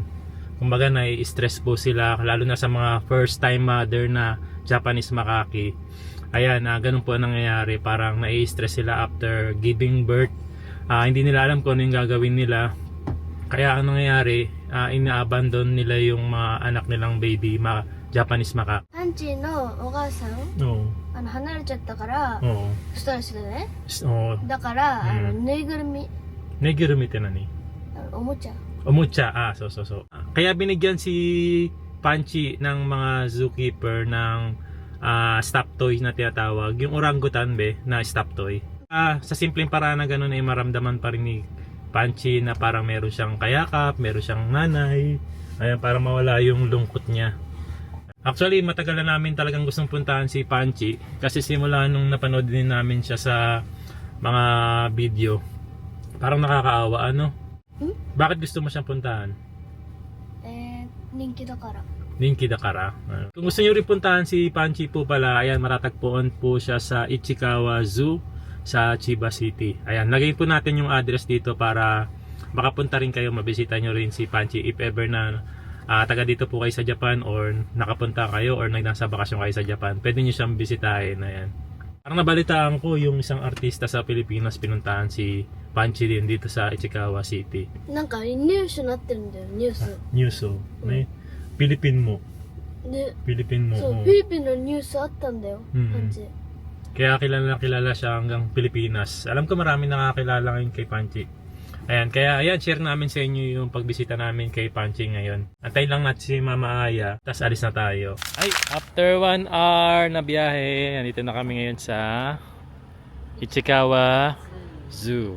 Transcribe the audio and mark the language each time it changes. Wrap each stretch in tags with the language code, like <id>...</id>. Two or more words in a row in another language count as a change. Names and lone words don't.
<tl>Kumbaga nai-stress po sila, lalo na sa mga</tl> <en>first time mother</en> <tl>na</tl> <en>Japanese macaque.</en> <tl>Ayan, ganun po ang nangyayari, parang nai-stress sila</tl> <en>after giving birth.</en> <tl>Hindi nila alam kung ano yung gagawin nila. Kaya ang nangyayari, ina-abandon nila yung mga anak nilang baby,</tl> <en>Japanese macaque.</en> <ja>パンチのお母さん</ja> <tl>Oo.</tl> <ja>離れちゃったから</ja> <tl>Oo.</tl> <ja>ストレスでね</ja> <tl>Oo.</tl> <ja>だから、うんぬいぐるみ</ja> <tl>Negurumi ito na ni.</tl> <ja>おもちゃ</ja> <tl>Omucha, so. Kaya binigyan si Panchi ng mga zookeeper ng</tl> <en>stop toy</en> <tl>na tinatawag, yung orangutan na</tl> <en>stop toy.</en> <tl>Sa simpleng paraan na gano'n ay maramdaman pa rin ni Panchi na parang meron siyang kayakap, meron siyang nanay. Ayan, para mawala yung lungkot niya. Actually, matagal na namin talagang gustong puntahan si Panchi kasi simula nung napanood din namin siya sa mga video, parang nakakaawa, ano? Bakit gusto mo siyang puntahan?</tl> <ja>人気だから Ninki Dakara.</ja> <tl>Kung gusto nyo rin puntahan si Panchi po pala, ayan, matatagpuan po siya sa Ichikawa Zoo sa Chiba City. Ayan, lagay po natin yung address dito para makapunta rin kayo, mabisita nyo rin si Panchi</tl> <en>if ever</en> <tl>na taga dito po kayo sa Japan or nakapunta kayo or nasa bakasyon kayo sa Japan. Pwede nyo siyang bisitahin. Ayan. Parang nabalitaan ko yung isang artista sa Pilipinas pinuntahan si Panchi din dito sa Ichikawa City.</tl> <ja>なんかニュースになってるんだよニュース Nyuso. Pilipin mo. で Pilipin mo. そう</ja> <tl>oo.</tl> <ja>フィリピンのニュースあったんだよ、 パンチ</ja> <tl>Kaya kilala siya hanggang Pilipinas. Alam ko marami nakakilala ngayon kay Panchi. Ayan, kaya ayan, share namin sa inyo yung pagbisita namin kay Panchi ngayon. Antay lang natin si Mama Aya, tas alis na tayo. Ay, after 1 hour na biyahe, nandito na kami ngayon sa Ichikawa Zoo.</tl>